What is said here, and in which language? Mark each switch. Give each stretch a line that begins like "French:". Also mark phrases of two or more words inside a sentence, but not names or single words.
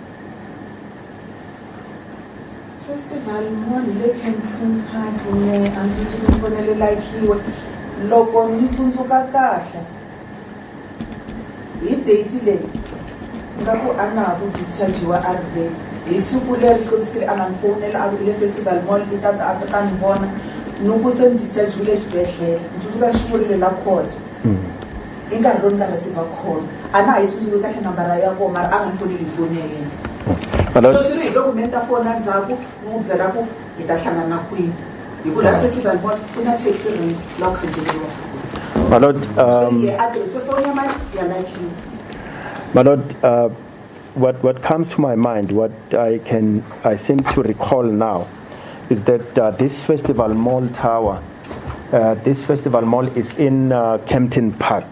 Tsonga: Festival Mall le Kempton Park ne anti ti fonele Lakiwe loko ni tsundzuka kahle hi date leyi nga ku a nga ha ku discharge wa RV hi siku leri kombisile a nga ni fonela a vile Festival Mall i tata a ta ni vona ni ku se ni discharge wile xibedhlele ni tsundzuka xivurile la court i nkarhi lowu ni nga
English: receive call
Tsonga: a na ha yi tsundzuki kahle nambara ya kona mara a nga ni foneli hi foni ya yena so swi ri hi loko mi ta fona ndzhaku ni n'wi byela ku hi ta hlangana kwini hi ku la Festival Mall ku na
English: taxi rank
Tsonga: la ku khandziyeriwa.
English: My Lord, what comes to my mind, what I seem to recall now, is that this Festival Mall tower, this Festival Mall is in Kempton Park.